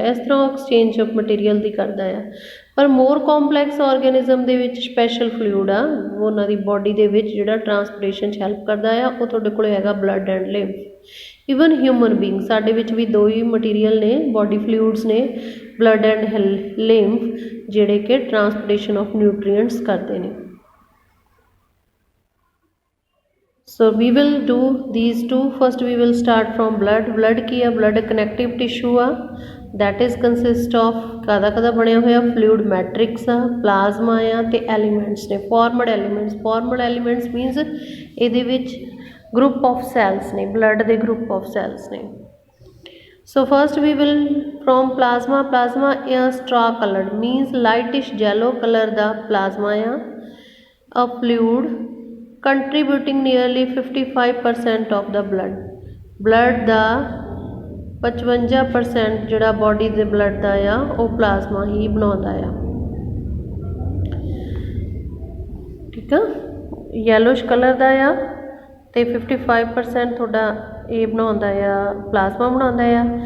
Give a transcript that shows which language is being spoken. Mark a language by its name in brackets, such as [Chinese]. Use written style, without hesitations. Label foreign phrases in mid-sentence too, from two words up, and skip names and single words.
[Punjabi] ਇਸ ਤਰ੍ਹਾਂ ਉਹ [English] exchange of material [Punjabi] ਦੀ ਕਰਦਾ ਆ। ਪਰ [English] more complex organism [Punjabi] ਦੇ ਵਿੱਚ [English] special fluid [Punjabi] ਆ, ਉਹਨਾਂ ਦੀ ਬਾਡੀ ਦੇ ਵਿੱਚ ਜਿਹੜਾ ਟਰਾਂਸਪੋਰਟੇਸ਼ਨ 'ਚ ਹੈਲਪ ਕਰਦਾ ਆ, ਉਹ ਤੁਹਾਡੇ ਕੋਲ ਹੈਗਾ [English] blood and lymph. even human being, [Punjabi] ਸਾਡੇ ਵਿੱਚ ਵੀ ਦੋ ਹੀ ਮਟੀਰੀਅਲ ਨੇ, [English] body fluids [Punjabi] ਨੇ, [English] blood and lymph, [Punjabi] ਜਿਹੜੇ ਕਿ [English] transportation of nutrients [Punjabi] ਕਰਦੇ ਨੇ। [English] So we will do these two. First we will start from blood. [Punjabi] Blood ਕੀ ਆ? [English] blood connective tissue ਆ, that is consist of [Punjabi] ਕਾਹਦਾ ਬਣਿਆ ਹੋਇਆ? [English] fluid matrix [Punjabi] ਆ, plasma ਆ ਤੇ elements ਨੇ, [English] formed elements। formed elements means [Punjabi] ਇਹਦੇ ਵਿੱਚ [English] group of cells ਨੇ, blood ਦੇ group of cells ਨੇ। So first we will from plasma is straw colored, means lightish yellow color ਦਾ plasma ਆ, a fluid contributing nearly 55% of the blood [Punjabi] ਦਾ 55% ਜਿਹੜਾ ਬੋਡੀ ਦੇ ਬਲੱਡ ਦਾ ਆ ਉਹ ਪਲਾਜ਼ਮਾ ਹੀ ਬਣਾਉਂਦਾ ਆ। ਠੀਕ ਆ, [English] yellowish colour [Punjabi] ਦਾ ਆ ਅਤੇ 55% ਤੁਹਾਡਾ ਇਹ ਬਣਾਉਂਦਾ ਆ, ਪਲਾਜ਼ਮਾ ਬਣਾਉਂਦਾ ਆ।